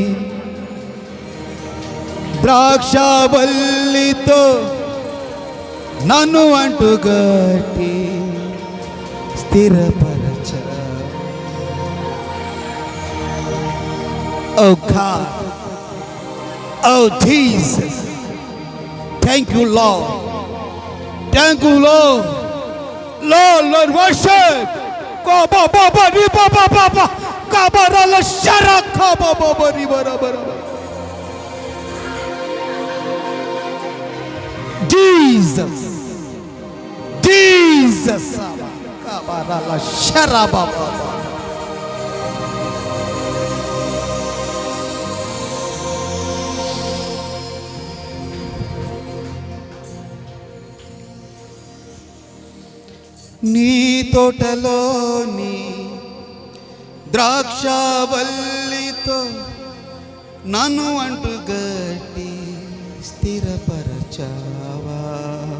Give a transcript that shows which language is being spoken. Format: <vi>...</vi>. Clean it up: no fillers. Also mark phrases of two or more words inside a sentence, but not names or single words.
<te>ద్రాక్షావల్లితో నన్ను అంటుగట్టి స్థిరపరచ.</te> <en>Oh God, oh Jesus, thank you Lord, thank you Lord, Lord worship. Go ba ba ba ri ba ba ba ba ka ba ra la shara ka ba ba ba ri ba ra ba ra. Jesus, Jesus, ka ba ra la shara ba ba ba.</en> <te>నీ తోటలోని ద్రాక్షావల్లితో నన్ను అంటుగట్టి స్థిరపరచావా.</te>